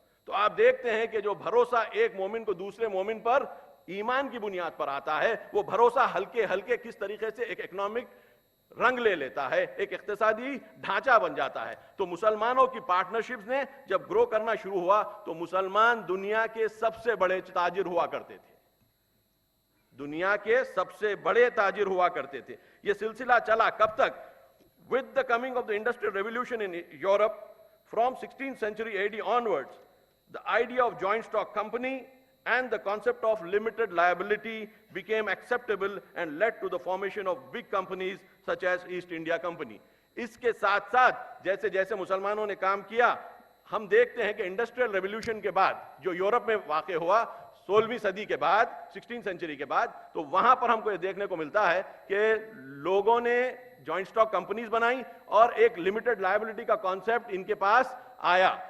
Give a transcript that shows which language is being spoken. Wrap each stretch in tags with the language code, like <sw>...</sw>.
<ur>تو آپ دیکھتے ہیں کہ جو بھروسہ ایک مومن کو دوسرے مومن پر ایمان کی بنیاد پر آتا ہے، وہ بھروسہ ہلکے ہلکے کس طریقے سے ایک اکنامک رنگ لے لیتا ہے، ایک اقتصادی ڈھانچہ بن جاتا ہے. تو مسلمانوں کی پارٹنرشپس نے جب گرو کرنا شروع ہوا تو مسلمان دنیا کے سب سے بڑے تاجر ہوا کرتے تھے. دنیا کے سب سے بڑے تاجر ہوا کرتے تھے. یہ سلسلہ چلا کب تک؟</ur> <en>With the coming of the Industrial Revolution in Europe, from 16th century AD onwards, the idea of joint stock company and the concept of limited liability became acceptable and led to the formation of big companies such as East India Company.</en> <ur>اس کے ساتھ ساتھ جیسے جیسے مسلمانوں نے کام کیا، ہم دیکھتے ہیں کہ انڈسٹریل ریولوشن کے بعد جو یورپ میں واقع ہوا 16ویں صدی کے بعد، 16 سینچری کے بعد، تو وہاں پر ہم کو یہ دیکھنے کو ملتا ہے کہ لوگوں نے جوائنٹ سٹاک کمپنیز بنائیں اور ایک لمیٹڈ لائبلٹی کا کانسیپٹ ان کے پاس آیا.</ur>